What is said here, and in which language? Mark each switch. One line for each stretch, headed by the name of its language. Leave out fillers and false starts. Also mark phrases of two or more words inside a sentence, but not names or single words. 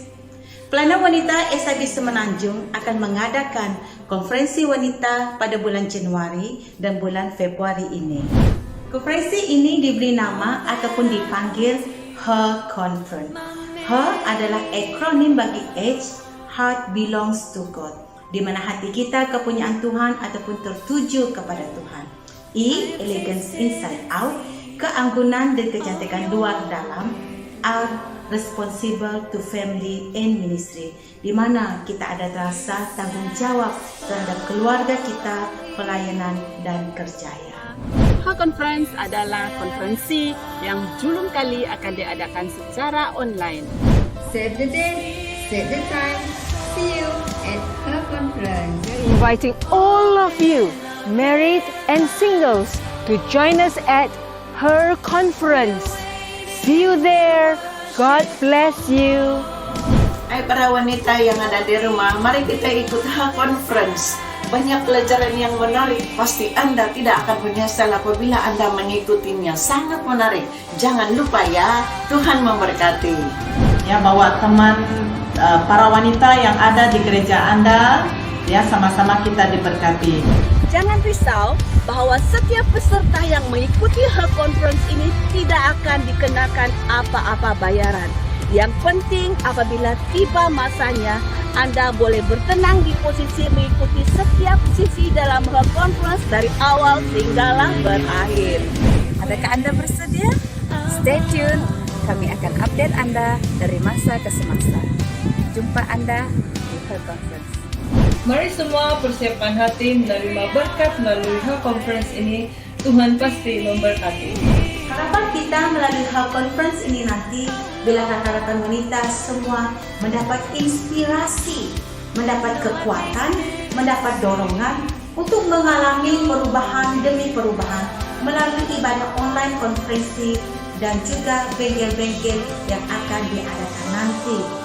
Malay: Pelayanan Wanita SIB Semenanjung akan mengadakan konferensi wanita pada bulan Januari dan bulan Februari ini. Konferensi ini diberi nama ataupun dipanggil Her Conference. Her adalah akronim bagi H,
English: Heart Belongs to God,
Malay: di mana hati kita kepunyaan Tuhan ataupun tertuju kepada Tuhan. E,
English: Elegance Inside Out,
Malay: keanggunan dan kecantikan luar dalam.
English: R, responsible to family and ministry,
Malay: di mana kita ada rasa tanggung jawab terhadap keluarga kita, pelayanan dan kerjaya. Her Conference adalah konferensi yang julung kali akan diadakan secara online.
English: Save the date, save the time. See you at Her Conference. Inviting all of you, married and singles, to join us at Her Conference. See you there. God bless you.
Malay: Hai para wanita yang ada di rumah, mari kita ikut Her Conference. Banyak pelajaran yang menarik, pasti Anda tidak akan menyesal apabila Anda mengikutinya. Sangat menarik. Jangan lupa ya, Tuhan memberkati. Ya, bawa teman para wanita yang ada di gereja Anda, ya, sama-sama kita diberkati. Jangan risau bahwa setiap peserta yang mengikuti Her Conference ini tidak akan dikenakan apa-apa bayaran. Yang penting apabila tiba masanya, Anda boleh bertenang di posisi mengikuti setiap sisi dalam Her Conference dari awal hinggalah berakhir. Adakah Anda bersedia?
English: Stay tune,
Malay: kami akan update Anda dari masa ke semasa. Jumpa Anda di Her Conference. Mari semua persiapkan hati menerima berkat melalui Her Conference ini. Tuhan pasti memberkati. Harapan kita melalui Her Conference ini nanti, bila rekan-rekan wanita semua mendapat inspirasi, mendapat kekuatan, mendapat dorongan untuk mengalami perubahan demi perubahan melalui ibadah online konferensi dan juga bengkel-bengkel yang akan diadakan nanti.